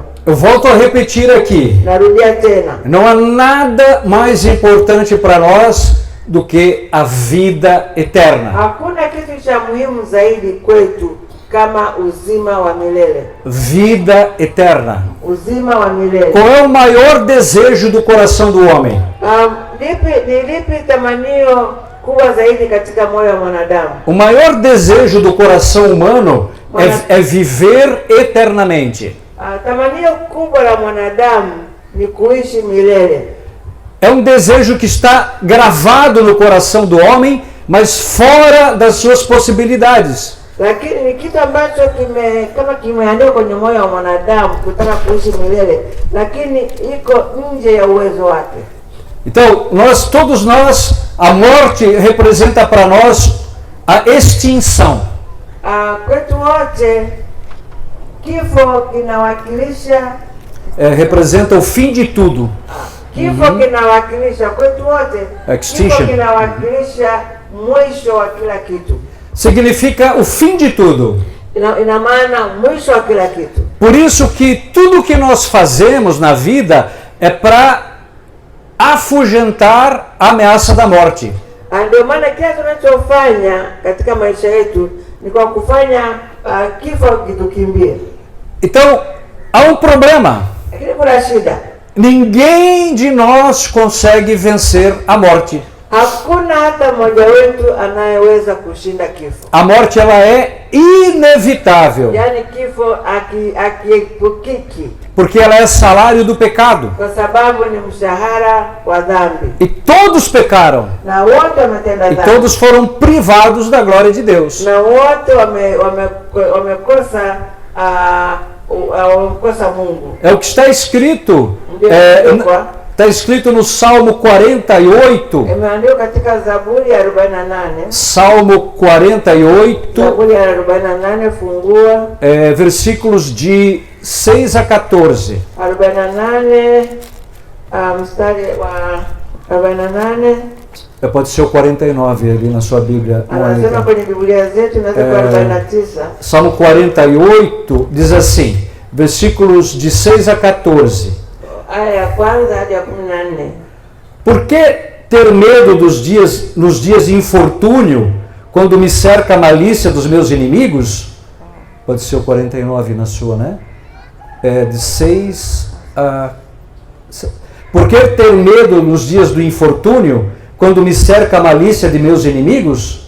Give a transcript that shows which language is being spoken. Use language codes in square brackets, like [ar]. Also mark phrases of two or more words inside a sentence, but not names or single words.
[pt] Eu volto a repetir aqui. [sw] Narudia tena. [pt] Não há nada mais importante para nós do que a vida eterna. [sw] Hakuna kitu cha muhimu zaidi kwetu kama uzima wa milele. [pt] Vida eterna. [sw] Uzima wa milele. [pt] Qual é o maior desejo do coração do homem? [sw] Lipi tamanio kubwa zaidi katika moyo wa mwanadamu? [pt] O maior desejo do coração humano é viver eternamente. [sw] Tamanio kubwa la mwanadamu ni kuishi milele. [pt] É um desejo que está gravado no coração do homem, mas fora das suas possibilidades. [sw] Lakini ni kitu ambacho kimeandikwa kwenye moyo wa mwanadamu kutaka kuishi milele, lakini iko nje ya uwezo wake. [pt] Então, todos nós, a morte representa para nós a extinção. [sw] Kwetu wote kifo kinawakilisha [pt] representa o fim de tudo. [sw] Kifo kinawakilisha kwetu wote. Extinction. Kifo kinawakilisha mwisho wa kila kitu. [pt] Significa o fim de tudo. [sw] Ina maana mwisho wa kila kitu. [pt] Por isso que tudo que nós fazemos na vida é para afugentar a ameaça da morte. [sw] Ndio maana kila tunachofanya katika maisha yetu ni kwa kufanya kifo kitukimbie. [pt] Então, há um problema. [sw] Lakini kuna shida. [pt] Ninguém de nós consegue vencer a morte. [sw] Hakuna hata mmoja wetu anayeweza kushinda kifo. [pt] A morte, ela é inevitável. [sw] Yaani kifo hakiepukiki. [pt] Porque ela é salário do pecado. [sw] Kwa sababu ni mshahara wa dhambi. [pt] E todos pecaram. [sw] Na wote wametenda dhambi. [pt] E todos foram privados da glória de Deus. [sw] Na wote wamekosa Mungu. [pt] É o que está escrito. Está escrito no Salmo 48. [sw] Imeandikwa katika Zaburi ya 48. [pt] Salmo 48. [sw] Zaburi ya 48 fungua. [pt] Versículos de 6 a 14. 48, [sw] mstari wa 48. [pt] Pode ser o 49 ali na sua Bíblia. [sw] Anasema kwenye Biblia zetu na 49. [pt] Salmo 48 diz assim, versículos de 6 a 14. [sw] Aya ya kwanza hadi ya 14. [pt] Por que ter medo nos dias de infortúnio, quando me cerca a malícia dos meus inimigos? Pode ser o 49 na sua, né? De 6 a... Por que ter medo nos dias do infortúnio, quando me cerca a malícia de meus inimigos?